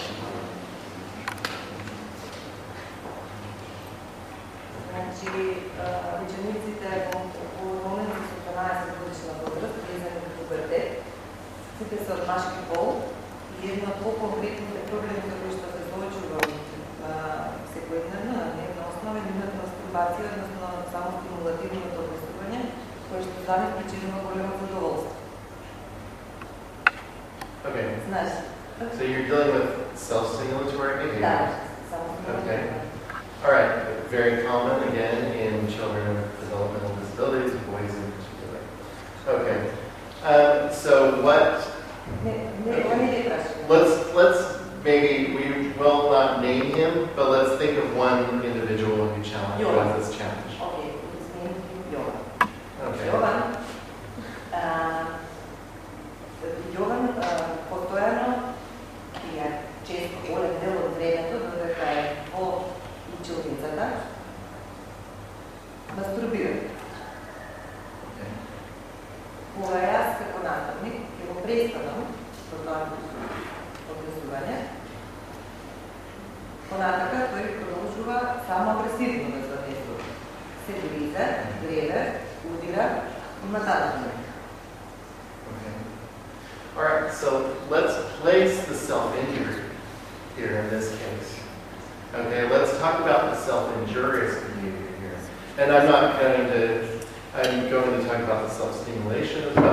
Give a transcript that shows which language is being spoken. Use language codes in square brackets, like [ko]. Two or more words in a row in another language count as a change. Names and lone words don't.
[mk] Значи, учениците во момент со 12 годишна возраст, влизани во пубертет, сите се од машки пол и едно од по-конкретните проблеми за кои што се соочувам секојдневно на дневна основа е нивната мастурбација, односно само стимулативното однесување, кое што за нив причинува големо задоволство. [en] Okay. [mk] Знаеш? [en] So you're dealing with self-stimulatory behavior? [mk] Да, само [en] Okay. All right. Very common, again, in children with developmental disabilities, boys in particular. Okay. So what? Let's maybe we will not name him, but let's think of one individual who challenged who has this challenge. Okay, his name is Jovan. Okay. [mk] Jovan постојано и често голем дел од времето додека е во училницата мастурбира. Кога јас како наставник ќе го престанам со тоа однесување, понатака тој продолжува само агресивно да се однесува. Се гриза, гледа, удира и матања. [en] All right, so let's place the self-injury here in this case. Okay, let's talk about the self-injurious behavior here. And I'm going to talk about the self-stimulation as well.